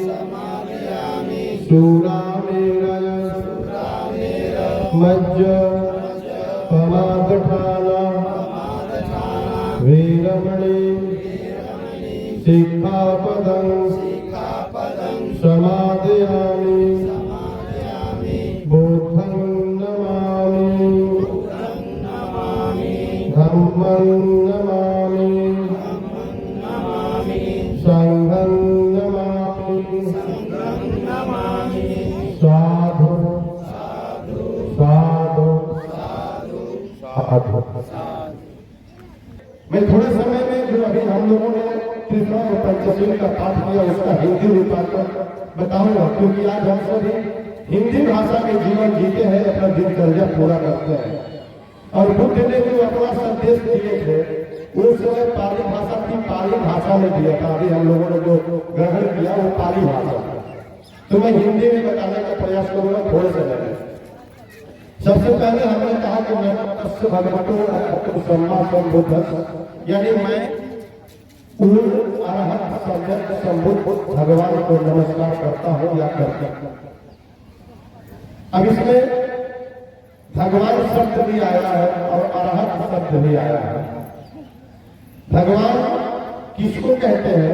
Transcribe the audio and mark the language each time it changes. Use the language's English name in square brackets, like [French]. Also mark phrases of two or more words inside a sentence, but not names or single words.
[Pali] शूरामेरय मज्ज पमादठाना वेरमणि शिक्षापदं समादयामि। बुद्धं नमामि धम्मं नमामि संघं नमामि। साधु साधु साधु। [Hindi] मैं थोड़े समय में जो अभी हम लोगों ने कृष्ण और पंचशील का पाठ किया उसका हिंदी रूपांतर बताऊंगा, क्योंकि आज हम सभी हिंदी भाषा में जीवन जीते हैं, अपना दिनचर्या पूरा करते हैं। और बुद्ध ने जो अपना संदेश दिए थे उस समय पाली भाषा की पाली भाषा में दिया था। अभी हम लोगों ने जो ग्रहण किया वो पाली भाषा, तो मैं हिंदी में बताने का प्रयास करूंगा थोड़े समय में। सबसे पहले हमने कहा कि मैं [Pali] तस्य भगवतो अरहतो सम्मा बुद्धस्य, [Hindi] यानी मैं पूर्ण अरहत सम्यक संबुद्ध भगवान को नमस्कार करता हूं या करता हूं। अब इसमें भगवान शब्द भी आया है और अरहत शब्द भी आया है। भगवान किसको कहते हैं?